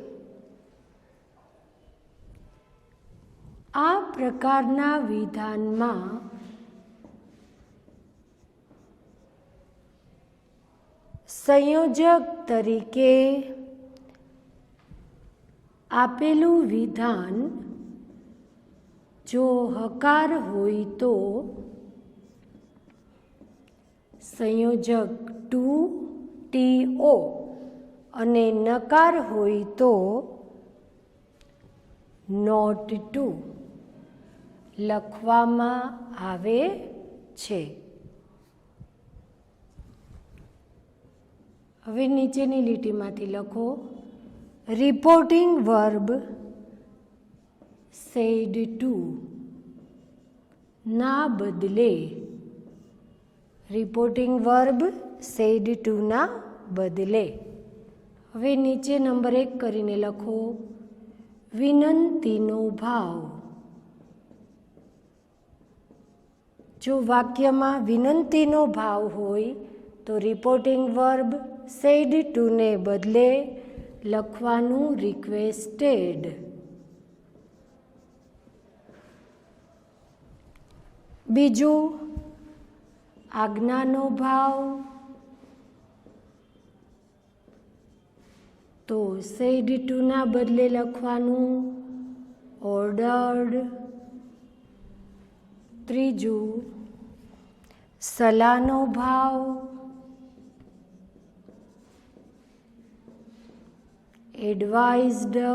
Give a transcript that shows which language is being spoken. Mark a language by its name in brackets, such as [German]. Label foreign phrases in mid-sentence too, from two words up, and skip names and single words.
[Gujarati] આ પ્રકારના વિધાનમાં સંયોજક તરીકે આપેલું વિધાન જો હકાર હોય તો સંયોજક ટુ TO અને નકાર હોય તો [English] not to [Gujarati] લખવામાં આવે છે. હવે નીચેની લીટીમાંથી લખો [English] reporting verb said to [Gujarati] ના બદલે [English] reporting verb said to [Gujarati] ના બદલે. હવે નીચે નંબર 1 કરીને લખો વિનંતીનો ભાવ. જો વાક્યમાં વિનંતીનો ભાવ હોય તો [English] reporting verb said to [Gujarati] ને બદલે લખવાનું રિક્વેસ્ટેડ. બીજું આજ્ઞાનો ભાવ તો [English] said to [Gujarati] ના બદલે લખવાનું ઓર્ડર્ડ. ત્રીજું સલાહનો ભાવ એડવાઇઝડ.